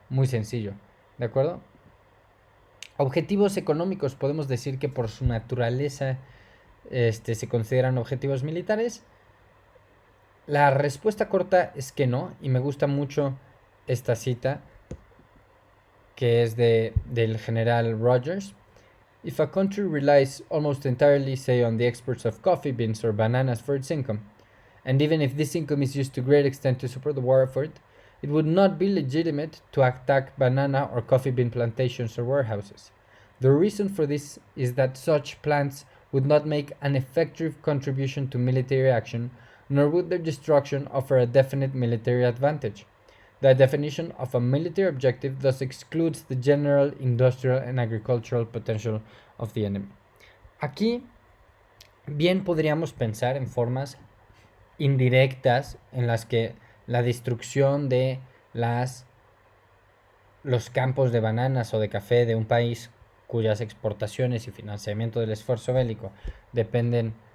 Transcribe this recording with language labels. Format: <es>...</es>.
<es>Muy sencillo, ¿de acuerdo? Objetivos económicos, podemos decir que por su naturaleza se consideran objetivos militares. La respuesta corta es que no, y me gusta mucho esta cita que es del general Rogers.</es> <en>If a country relies almost entirely, say, on the exports of coffee beans or bananas for its income, and even if this income is used to great extent to support the war effort, it would not be legitimate to attack banana or coffee bean plantations or warehouses. The reason for this is that such plants would not make an effective contribution to military action, nor would their destruction offer a definite military advantage. The definition of a military objective thus excludes the general industrial and agricultural potential of the enemy.</en> <es>Aquí bien podríamos pensar en formas indirectas en las que la destrucción de los campos de bananas o de café de un país cuyas exportaciones y financiamiento del esfuerzo bélico dependen</es>